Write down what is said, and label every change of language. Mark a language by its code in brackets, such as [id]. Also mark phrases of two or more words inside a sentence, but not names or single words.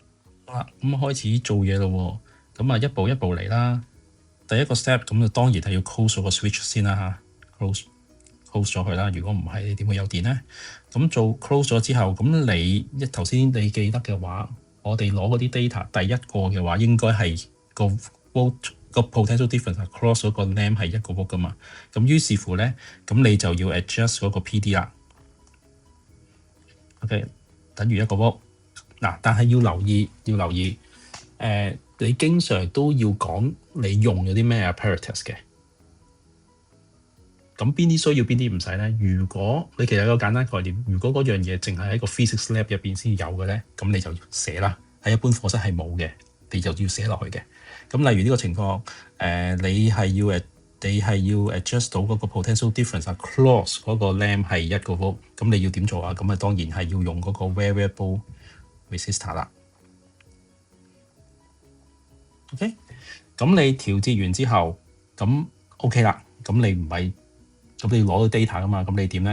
[yue] 好啦，咁開始做嘢咯。咁啊，一步一步嚟啦。第一個 step 咁就當然係要 close 咗個 switch 先啦嚇，close 咗佢啦。如果唔係，你點會有電咧？咁做 close 咗之後，咁你頭先你記得嘅話，我哋攞嗰啲 data， 第一個嘅話應該係個 [en] potential difference across [yue] 嗰個 lamp 係1個 volt 噶嘛。咁於是乎咧，咁你就要 adjust 嗰個 PD 啦。OK， 等於1個 volt。嗱，但係要留意，你經常都要講你用咗啲咩 apparatus 嘅。咁邊啲需要，邊啲唔使咧？如果你其實有個簡單概念，如果嗰樣嘢淨係喺個 [en] physics lab [yue] 入邊先有嘅咧，咁你就要寫啦。喺一般課室係冇嘅，你就要寫落去嘅。咁例如呢個情況，你係要 adjust 到嗰個 [en] potential difference across [yue] 嗰個 lamp 係1個 volt， 咁你要點做啊？咁啊當然係要用嗰個 [en] variable resistor [yue] 啦。OK， 咁你調節完之後， 咁 OK 啦。咁你唔係咁你要攞到 data 噶嘛？咁你點咧？